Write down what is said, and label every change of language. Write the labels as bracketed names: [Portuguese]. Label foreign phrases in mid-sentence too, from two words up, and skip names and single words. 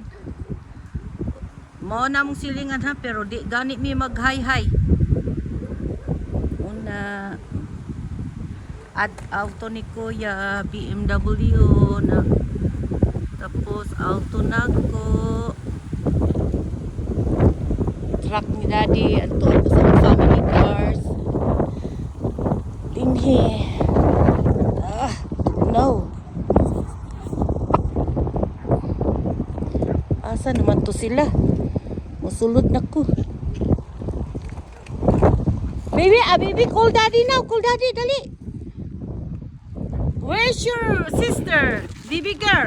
[Cebuano] Mao na among silingan ha, pero di gani mi mag-hi-hi. Una at auto ni Kuya BMW na, tapos auto nako truck ni Daddy at to sa [English] family cars [Cebuano] dinhi. No, asa naman to sila, musulod na ko. [English] Baby, call Daddy now, call Daddy, [Cebuano] dali. [English] Where's your sister, baby girl?